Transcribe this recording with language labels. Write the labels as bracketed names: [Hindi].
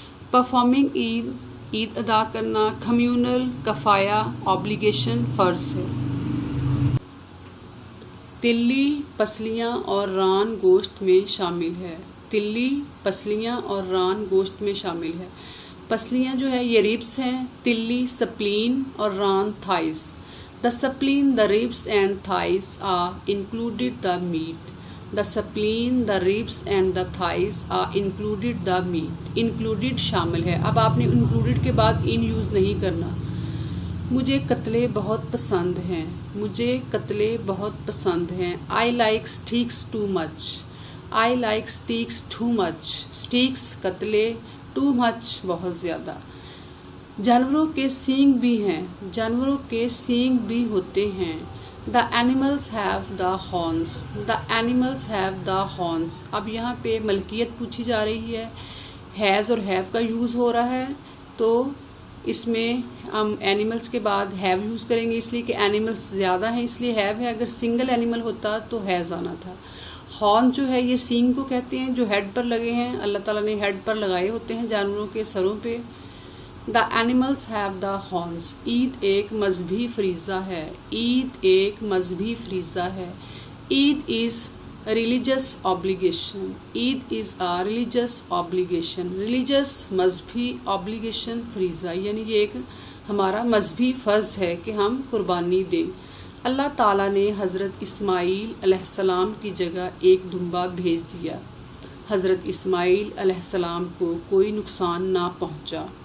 [Urdu] Performing عید ادا کرنا communal, کفایہ، obligation فرض ہے. تلی پسلیاں اور ران گوشت میں شامل ہے، تلی پسلیاں اور ران گوشت میں شامل ہے. پسلیاں جو ہے یہ ریبس ہیں، تلی سپلین اور ران thighs. [English] The spleen, the ribs and thighs are included the meat. The spleen, the ribs and the thighs are included the meat. [Urdu] Included شامل ہے. اب آپ نے انکلوڈیڈ کے بعد ان یوز نہیں کرنا. مجھے قتلے بہت پسند ہیں، مجھے قتلے بہت پسند ہیں. [English] I like steaks too much, I like steaks too much. [Urdu] Stacks قتلے، too much بہت زیادہ. جانوروں کے سینگ بھی ہیں، جانوروں کے سینگ بھی ہوتے ہیں. [English] The animals have the horns, the animals have the horns. [Urdu] اب یہاں پہ ملکیت پوچھی جا رہی ہے، ہیز اور ہیو کا یوز ہو رہا ہے تو اس میں ہم اینیملس کے بعد ہیو یوز کریں گے، اس لیے کہ اینیملس زیادہ ہیں اس لیے ہیو ہے. اگر سنگل اینیمل ہوتا تو ہیز آنا تھا. ہارن جو ہے یہ سینگ کو کہتے ہیں جو ہیڈ پر لگے ہیں، اللہ تعالیٰ نے ہیڈ پر لگائے ہوتے ہیں جانوروں کے سروں پہ. [English] The animals have the horns. [Urdu] عید ایک مذہبی فریضہ ہے. عید ایک مذہبی فریضہ ہے. [English] Eid is religious obligation. Eid is a religious obligation. [Urdu] Religious مذہبی obligation فریضہ، یعنی یہ ایک ہمارا مذہبی فرض ہے کہ ہم قربانی دیں. اللہ تعالیٰ نے حضرت اسماعیل علیہ السلام کی جگہ ایک دمبا بھیج دیا. حضرت اسماعیل علیہ السلام کو کوئی نقصان نہ پہنچا.